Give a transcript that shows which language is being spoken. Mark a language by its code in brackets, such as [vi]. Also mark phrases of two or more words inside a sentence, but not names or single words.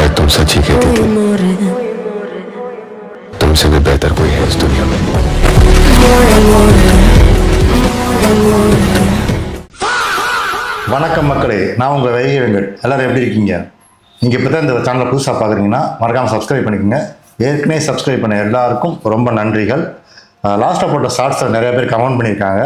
[hi] सच ही कहती थी, तुमसे भी बेहतर कोई है इस दुनिया में। [ta] வணக்கம் மக்களே, நான் உங்கள் வைகை வெங்கட். எல்லோரும் எப்படி இருக்கீங்க? நீங்கள் இப்போ தான் இந்த சேனலை புதுசாக பார்க்குறீங்கன்னா மறக்காமல் சப்ஸ்கிரைப் பண்ணிக்கோங்க. ஏற்கனவே சப்ஸ்கிரைப் பண்ண எல்லாருக்கும் ரொம்ப நன்றிகள். லாஸ்ட்டாக போட்ட ஷார்ட்ஸில் நிறைய பேர் கமெண்ட் பண்ணியிருக்காங்க.